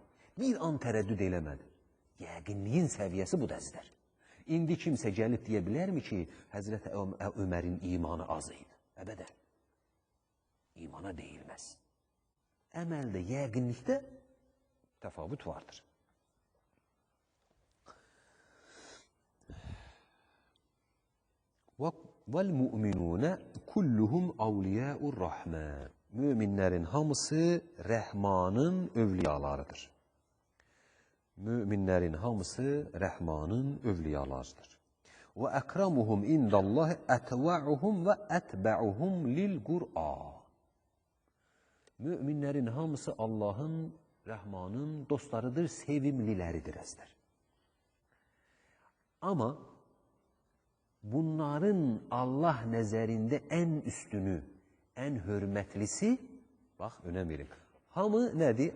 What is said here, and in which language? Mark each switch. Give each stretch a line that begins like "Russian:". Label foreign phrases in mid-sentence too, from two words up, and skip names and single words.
Azerbaijani: Bir an tərəddüd eləmədi. Yəqinliyin səviyyəsi bu dəzdir. İndi kimsə gəlib deyə bilərmi ki, Həzrət Ömərin imanı az idi? Əbədən. İmana deyilməz. Əməldə, yəqinlikdə təfavüt vardır.
Arabic: وَالْمُؤْمِنُونَ كُلُّهُمْ أَوْلِيَاءُ الرَّحْمَانِ
Azerbaijani: Müminlərin hamısı Rəhmanın övliyalarıdır. Müminlərin hamısı Rəhmanın övliyalarıdır.
Arabic: وَأَكْرَمُهُمْ اِنْدَ اللّٰهِ اَتْوَعُهُمْ وَاَتْبَعُهُمْ لِلْقُرْآنِ
Azerbaijani: Müminlərin hamısı Allahın, Rəhmanın dostlarıdır, sevimliləridir əzlər. Amma bunların Allah nəzərində ən üstünü, ən hörmətlisi, bax, önəm verin, hamı nədir?